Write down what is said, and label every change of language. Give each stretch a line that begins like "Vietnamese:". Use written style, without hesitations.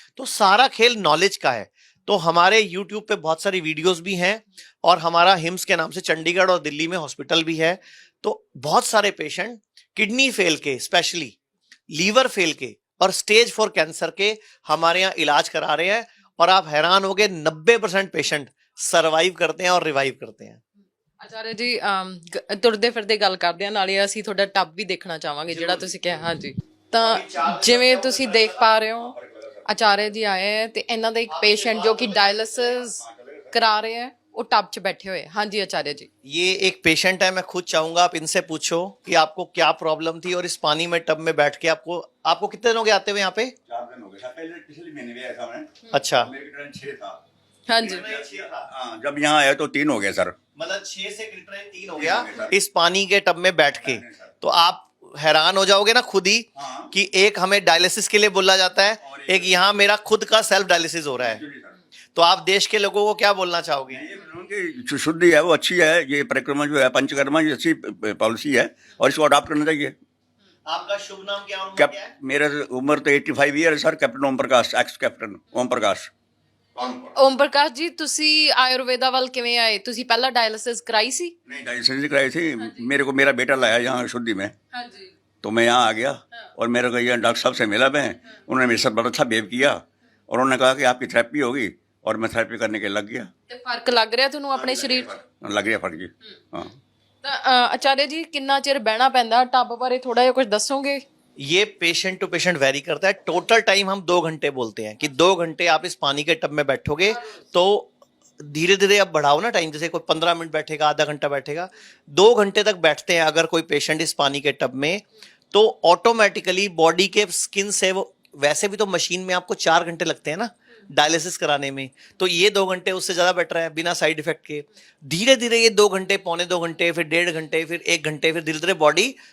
Hindi: तो सारा खेल नॉलेज का है। तो हमारे YouTube पे बहुत सारी वीडियोस भी हैं, और हमारा हिम्स के नाम से चंडीगढ़ और दिल्ली में हॉस्पिटल भी है। तो बहुत सारे पेशेंट किडनी फेल के, स्पेशली लीवर फेल के और स्टेज 4 कैंसर के हमारे यहाँ इलाज करा रहे हैं, और आप हैरान होगे 90% पेशेंट ਸਰਵਾਈਵ करते हैं और रिवाइव करते हैं।
Punjabi: ਆਚਾਰਿਆ ਜੀ ਤੁਰਦੇ ਫਿਰਦੇ ਗੱਲ ਕਰਦੇ ਆ, ਨਾਲੇ ਅਸੀਂ ਤੁਹਾਡਾ ਟੱਬ ਵੀ ਦੇਖਣਾ ਚਾਹਾਂਗੇ ਜਿਹੜਾ ਤੁਸੀਂ ਕਿਹਾ। ਹਾਂਜੀ, ਤਾਂ ਜਿਵੇਂ ਤੁਸੀਂ ਦੇਖ ਪਾ ਰਹੇ ਹੋ, ਆਚਾਰਿਆ ਜੀ ਆਏ ਹੈ ਤੇ ਇਹਨਾਂ ਦਾ ਇੱਕ ਪੇਸ਼ੈਂਟ ਜੋ ਕਿ ਡਾਇਲਿਸਿਸ ਕਰਾ ਰਹੇ ਹੈ,
Hindi: वो टब च बैठे हुए। हाँ जी आचार्य जी, ये एक पेशेंट है, मैं खुद चाहूंगा आप इनसे पूछो कि आपको क्या प्रॉब्लम थी, और इस पानी में टब में बैठ के आपको कितने दिन हो गए आते हुए यहाँ पे? 4 दिन हो गए, पहले पिछले महीने भी आया था मैं। अच्छा, मेरे ट्रेन 6 था। हाँ जी, हाँ, जब यहाँ आया तो 3 हो गया सर। मतलब 6 से क्रिएटिनिन 3 हो गया इस पानी के टब में बैठ के। तो आप हैरान हो जाओगे ना खुद ही कि एक हमें डायलिसिस के लिए बोला जाता है, एक यहाँ मेरा खुद का सेल्फ डायलिसिस हो रहा है। तो आप देश के लोगों को क्या बोलना चाहोगे? जो शुद्धि है वो अच्छी है, ये परिक्रमा जो है पंचकर्मा ये अच्छी पॉलिसी है और इसको अडॉप्ट करना चाहिए। आपका शुभ नाम क्या और उम्र क्या है? मेरा उम्र तो 85 ईयर है sir. Captain Om Prakash, x captain Om Prakash.
Punjabi: Om Prakash ji, ਤੁਸੀਂ ਆਯੁਰਵੇਦਾ ਵੱਲ ਕਿਵੇਂ ਆਏ? ਤੁਸੀਂ ਪਹਿਲਾਂ ਡਾਇਲਿਸਿਸ ਕਰਾਈ ਸੀ?
Hindi: नहीं डायलिसिस कराई थी, मेरे को मेरा बेटा लाया यहाँ शुद्धि में, हाँ जी, तो मैं यहाँ आ गया और मेरे को यहाँ डॉक्टर साहब से मिला मैं। उन्होंने मेरे साथ बहुत अच्छा बिहेव किया और उन्होंने कहा कि आपकी थेरेपी होगी, और मैं थेरेपी करने के लग गया।
Punjabi: ਤੇ ਫਰਕ ਲੱਗ ਰਿਹਾ ਤੁਹਾਨੂੰ ਆਪਣੇ ਸਰੀਰ 'ਚ?
Hindi: लग गया फट जी। हाँ,
Punjabi: ਤਾਂ ਆਚਾर्य ਜੀ, ਕਿੰਨਾ ਚਿਰ ਬਹਿਣਾ ਪੈਂਦਾ ਟੱਬ ਬਾਰੇ ਥੋੜਾ ਜਿਹਾ ਕੁਝ ਦੱਸੋਗੇ?
Hindi: ये पेशेंट टू पेशेंट वेरी करता है। टोटल टाइम हम 2 घंटे बोलते हैं कि 2 घंटे आप इस पानी के टब में बैठोगे, तो धीरे धीरे आप बढ़ाओ ना टाइम, जैसे कोई 15 मिनट बैठेगा, आधा घंटा बैठेगा, 2 घंटे तक बैठते हैं अगर कोई पेशेंट इस पानी के टब में, तो ऑटोमेटिकली बॉडी के स्किन से वो, वैसे भी तो मशीन में आपको 4 घंटे लगते हैं ना डायलिसिस कराने में, तो ये 2 घंटे उससे ज़्यादा बेटर है बिना साइड इफेक्ट के। धीरे धीरे ये 2 घंटे, पौने 2 घंटे, फिर 1.5 घंटे, फिर 1 घंटे, फिर धीरे धीरे बॉडी